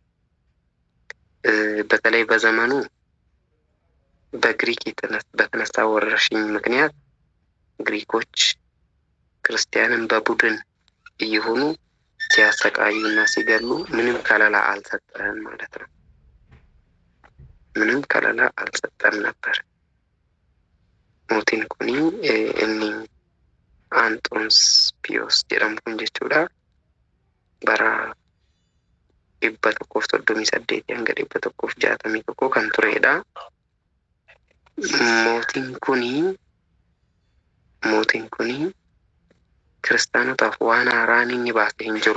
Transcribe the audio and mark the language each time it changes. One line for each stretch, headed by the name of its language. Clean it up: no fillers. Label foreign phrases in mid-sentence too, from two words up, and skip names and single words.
Amharic: በተለይ በዘመኑ በግሪክ በተነሳ ወረርሽኝ ምክንያት ግሪኮች ክርስቲያንን በቡድን እየሆኑ ሲያሰቃዩና ሲገሉ ምንም ከለላ አልሰጠም ማለት ነው። ምንም ከለላ አልሰጠም ነበር።
Oromo: Mootiin kuni inni Antoniyos Piyos jedhamtuun jechuudha. bara 138 hanga 161 kan turedha. Mootiin kuni kiristaanotaaf waan haaraan inni baase hin jiru.